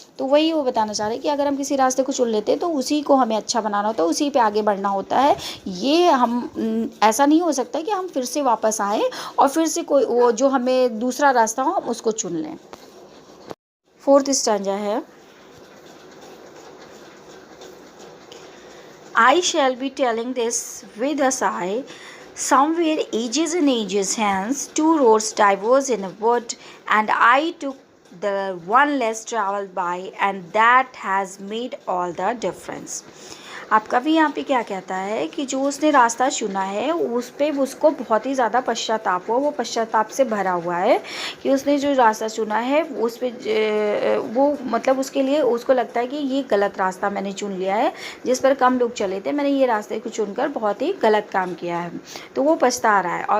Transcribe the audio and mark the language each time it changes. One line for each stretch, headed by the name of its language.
Hindi: तो वही वो बताना चाह रहे हैं कि अगर हम किसी रास्ते को चुन लेते हैं तो उसी को हमें अच्छा बनाना होता है, उसी पे आगे बढ़ना होता है। ये हम ऐसा नहीं हो सकता कि हम फिर से वापस आए और फिर से कोई वो जो हमें दूसरा रास्ता हो हम उसको चुन लें। 4th स्टैंजा है,
English: I shall be telling this with a sigh. Somewhere ages and ages hence, 2 roads diverged in a wood, and I took the one less traveled by, and that has made all the difference.
Hindi: आप कभी यहाँ पे क्या कहता है कि जो उसने रास्ता चुना है उस पर उसको बहुत ही ज़्यादा पश्चाताप हुआ, वो पश्चाताप से भरा हुआ है कि उसने जो रास्ता चुना है उस पर वो मतलब उसके लिए उसको लगता है कि ये गलत रास्ता मैंने चुन लिया है, जिस पर कम लोग चले थे, मैंने ये रास्ते को चुनकर बहुत ही गलत काम किया है, तो वो पछता रहा है।